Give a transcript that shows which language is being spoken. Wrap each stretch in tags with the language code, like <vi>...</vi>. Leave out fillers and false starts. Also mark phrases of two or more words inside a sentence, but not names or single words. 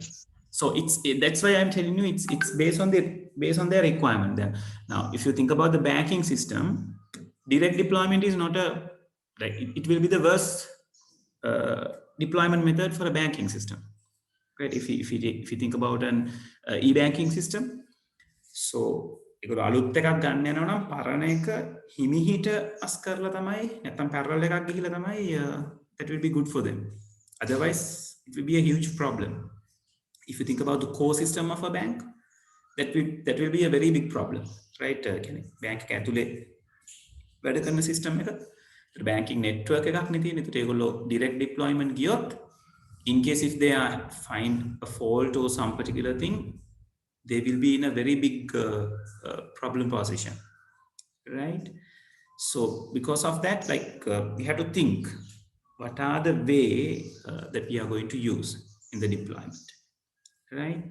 <en>So that's why I'm telling you it's based on their requirement there. Now, if you think about the banking system, direct deployment is not a, like it will be the worst deployment method for a banking system, right? If you think about an e-banking system, so</en> <si>ඒගොල්ලෝ අලුත් එකක් ගන්න යනවා නම් පරණ එක හිමිහිට අස් කරලා තමයි නැත්නම් parallel එකක් ගිහිලා තමයි</si> <en>that will be good for them. Otherwise it will be a huge problem. If you think about the core system of a bank, that will be a very big problem, right?</en> <si>කියන්නේ bank එක ඇතුලේ වැඩ කරන system එක,</si> <en>banking network</en> <si>එකක් නේ තියෙන්නේ. ඒකට ඒගොල්ලෝ</si> <en>direct deployment ගියොත්, in case if they are find a fault or some particular thing, they will be in a very big problem position, right? So because of that, like we have to think what are the way that we are going to use in the deployment, right?</en>